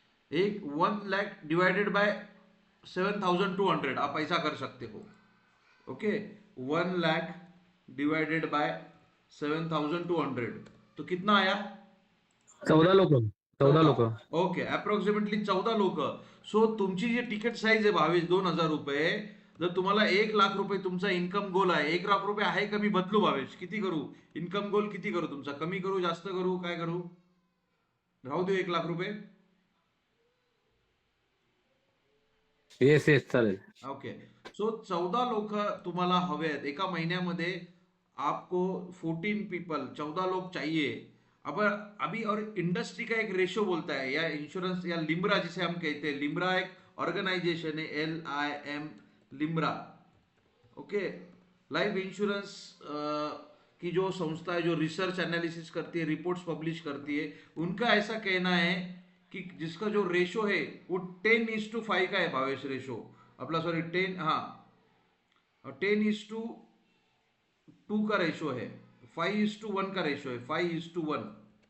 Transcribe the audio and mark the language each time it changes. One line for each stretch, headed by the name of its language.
Hindi: एक 1 lakh divided by 7,200 आप ऐसा कर सकते हो। ओके, 1 लाख डिवाइडेड बाय 7,200, तो कितना आया?
Marathi: 14 लोक. 14 लोक. ओके, अप्रॉक्सिमेटली 14 लोक. सो तुमची जी तिकीट साईज आहे 22,000 रुपये, जर तुम्हाला 1 लाख रुपये तुमचा इन्कम गोल आहे, 1 लाख रुपये आहे का मी बदलू भावेश? किती करू इन्कम गोल? किती करू तुमचा? कमी करू, जास्त करू, काय करू? राहू दे 1 लाख रुपये. येस येस चालेल. ओके, सो 14 लोक तुम्हाला हवे आहेत एका महिन्यामध्ये.
Hindi: आपको 14 पीपल, 14 लोग चाहिए. अब अभी और इंडस्ट्री का एक रेशो बोलता है, या इंश्योरेंस या लिम्रा जिसे हम कहते हैं, लिम्रा एक ऑर्गेनाइजेशन है, LIM, Limra. Okay, life insurance की जो संस्था है, जो रिसर्च एनालिसिस करती है, रिपोर्ट्स पब्लिश करती है, उनका ऐसा कहना है कि जिसका जो रेशो है वो 10:5 का है भावेश, रेशो अपना, सॉरी 10, हाँ 10:2 का रेशो है, 5:1 का रेशो है, 5:1।